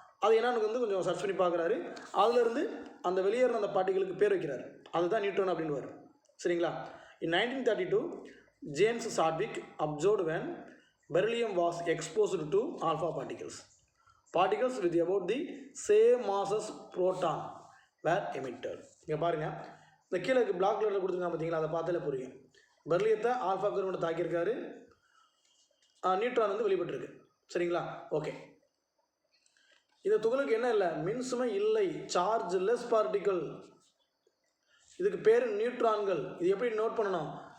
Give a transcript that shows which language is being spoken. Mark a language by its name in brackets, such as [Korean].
[Tamil] அது என்னன்னு வந்து கொஞ்சம் சர்ச் பண்ணி பார்க்குறாரு. அதிலிருந்து அந்த வெளியேறின அந்த பார்ட்டிகளுக்கு பேர் வைக்கிறார். அதுதான் நியூட்ரான் அப்படின்னு வரும். சரிங்களா? [English] In 1932 James Chadwick observed when beryllium was exposed to alpha particles. Particles with about the same mass as proton were emitted. [Tamil] இங்கே பாருங்கள், இந்த கீழே பிளாக் கலரில் கொடுத்துருக்காங்க பார்த்தீங்களா? அதை பார்த்தாலே புரியும். பெர்லியத்தை ஆல்ஃபா கதிர் தாக்கியிருக்காரு, நியூட்ரான் வந்து வெளிப்பட்டிருக்கு. சரிங்களா? ஓகே, இந்த துகளுக்கு என்ன இல்லை? மின்சுமை இல்லை, [English] Charge less particle. [Tamil] இதுக்கு பேர் நியூட்ரான்கள். இது எப்படி நோட் பண்ணணும்?